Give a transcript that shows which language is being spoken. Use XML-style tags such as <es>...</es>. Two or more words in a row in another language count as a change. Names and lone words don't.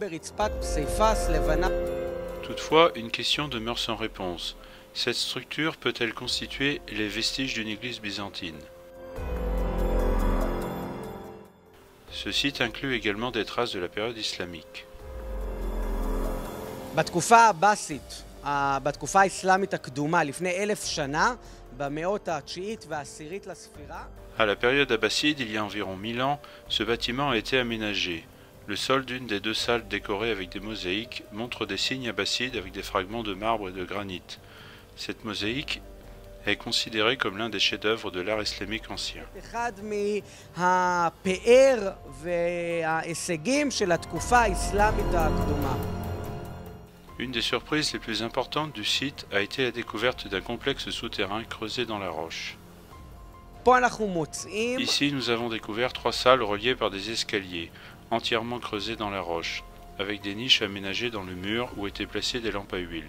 <fr>Toutefois, une question demeure sans réponse. Cette structure peut-elle constituer les vestiges d'une église byzantine? Ce site inclut également des traces de la période islamique.</fr> <he>בתקופה האסלאמית הקדומה, לפני 1000 שנה, במאות ה-9 וה-10 לספירה.</he> <fr>À la période abbasside, il y a environ 1000 ans, ce bâtiment a été aménagé. Le sol d'une des deux salles décorées avec des mosaïques montre des signes abbassides avec des fragments de marbre et de granit. Cette mosaïque est considérée comme l'un des chefs-d'œuvre de l'art islamique ancien.</fr> <he>אחד מהפאר וההישגים של התקופה האסלאמית הקדומה.</he> <fr>Une des surprises les plus importantes du site a été la découverte d'un complexe souterrain creusé dans la roche. Ici, nous avons découvert 3 salles reliées par des escaliers, entièrement creusés dans la roche, avec des niches aménagées dans le mur où étaient placées des lampes à huile.</fr>